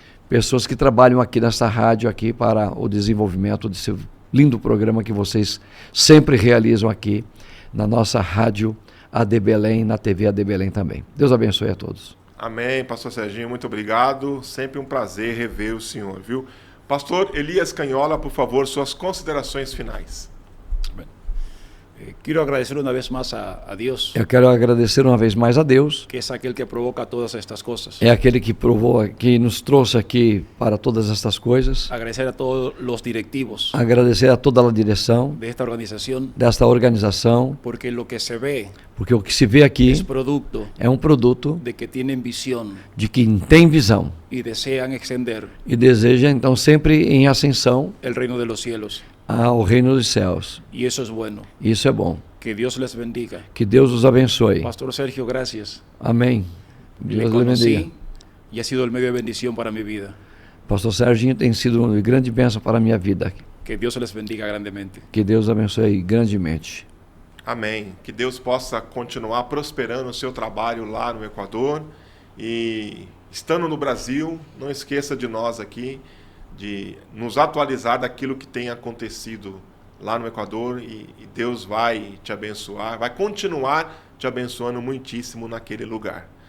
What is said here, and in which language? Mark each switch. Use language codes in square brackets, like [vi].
[pt] Pessoas que trabalham aqui nessa rádio aqui para o desenvolvimento desse lindo programa que vocês sempre realizam aqui na nossa rádio AD Belém, na TV AD Belém também. Deus abençoe a todos. Amém, pastor Serginho, muito obrigado. Sempre um prazer rever o senhor, viu? Pastor Elias Canhola, por favor, suas considerações finais. [es] Quiero agradecer una vez más a Dios, [pt] Eu quero agradecer uma vez mais a Deus. [es] que es aquel que provoca todas estas cosas. [pt] É aquele que provou, que nos trouxe aqui para todas estas coisas. [es] Agradecer a todos los directivos [pt] Agradecer a toda a direção [es] de esta organización, [pt] desta organização, [es] porque lo que se ve [pt] porque o que se vê aqui [es] es producto [pt] é um produto [es] de que tienen visión [pt] de quem tem visão [es] y desean extender [pt] e deseja, então, sempre em ascensão [es] el reino de los cielos. [pt] ao reino dos céus. [es] Y eso es bueno. [pt] Isso é bom. [es] Que Dios les bendiga. [pt] Que Deus os abençoe. [es] Pastor Sergio, gracias. [pt] Amém. [es] Le [pt] Deus lhe bendiga. [es] conocí y ha sido el medio de bendición para mi vida. [pt] Pastor Serginho tem sido uma grande bênção para a minha vida. [es] Que Dios les bendiga grandemente. [pt] Que Deus abençoe grandemente. Amém. Que Deus possa continuar prosperando o seu trabalho lá no Equador. E estando no Brasil, não esqueça de nós aqui, de nos atualizar daquilo que tem acontecido lá no Equador, e Deus vai te abençoar, vai continuar te abençoando muitíssimo naquele lugar.